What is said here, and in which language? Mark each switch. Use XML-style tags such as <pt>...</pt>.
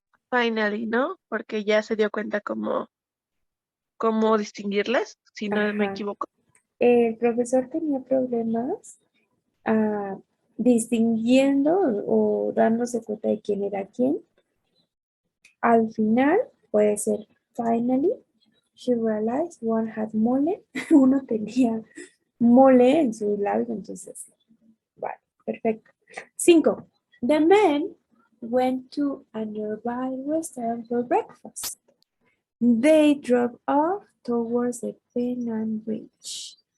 <es>finally, ¿no? Porque ya se dio cuenta cómo distinguirlas, si no me Ajá. equivoco. El profesor tenía problemas distinguiendo o dándose cuenta de quién era quién. Al final puede ser</es> <en>finally, she realized one had mole.</en> <es>Uno tenía mole en su labio, entonces, vale, perfecto. 5.</es> <en>The men went to a nearby restaurant for breakfast. They drove off towards the Penang Bridge.</en>